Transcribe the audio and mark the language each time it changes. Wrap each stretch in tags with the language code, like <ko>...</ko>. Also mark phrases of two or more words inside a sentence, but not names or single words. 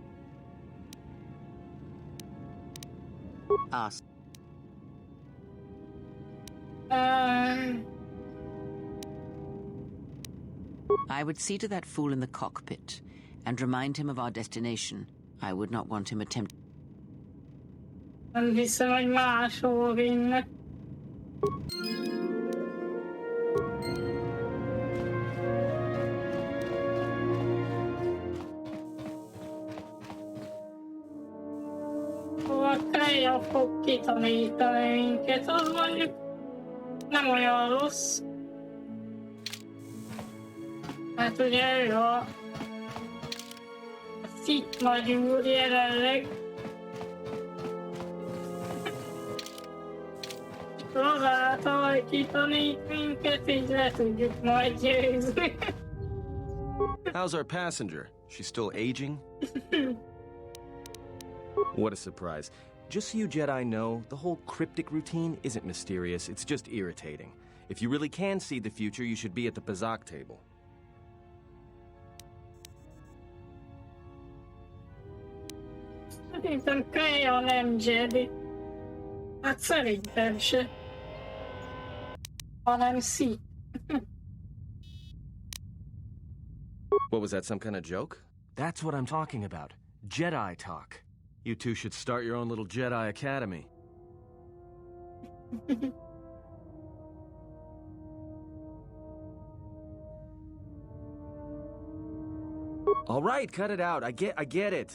<en>Ask. I would see to that fool in the cockpit and remind him of our destination. I would not want him attempting.</en> <hu>Nem hiszem, hogy máshol vinnek. Hova Kreia fog kitanítani minket, az mondjuk nem olyan rossz. Hát ugye ő a Sith nagy úr jelenleg. Azáltal, hogy kitanít minket, így le tudjuk majd győzni.</hu> <en>How's our passenger? She's still aging? What a surprise. Just so you Jedi know, the whole cryptic routine isn't mysterious, it's just irritating. If you really can see the future, you should be at the Pazak table.</en> <hu>Szerintem Kreia nem Jedi. Hát szerintem se. Hanem Sith.</hu> <en>What was that, some kind of joke? That's what I'm talking about. Jedi talk. You two should start your own little Jedi Academy. All right, cut it out. I get it.</en>